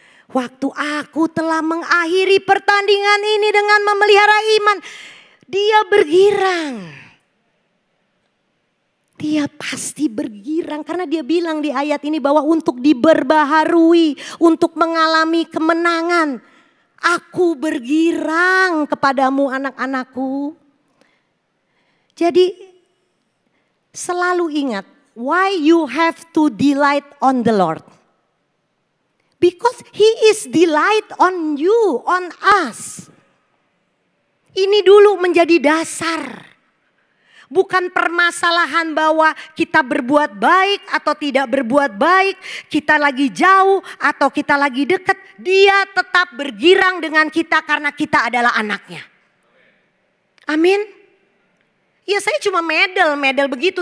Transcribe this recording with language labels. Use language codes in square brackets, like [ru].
[id] Waktu aku telah mengakhiri pertandingan ini dengan memelihara iman, dia bergirang. Dia pasti bergirang karena dia bilang di ayat ini bahwa untuk diperbaharui, untuk mengalami kemenangan. Aku bergirang kepadamu anak-anakku. Jadi selalu ingat, [en] why you have to delight on the Lord. Because He is delight on you, on us. [id] Ini dulu menjadi dasar. Bukan permasalahan bahwa kita berbuat baik atau tidak berbuat baik. Kita lagi jauh atau kita lagi dekat. Dia tetap bergirang dengan kita karena kita adalah anaknya. Amin. Ya saya cuma medal begitu.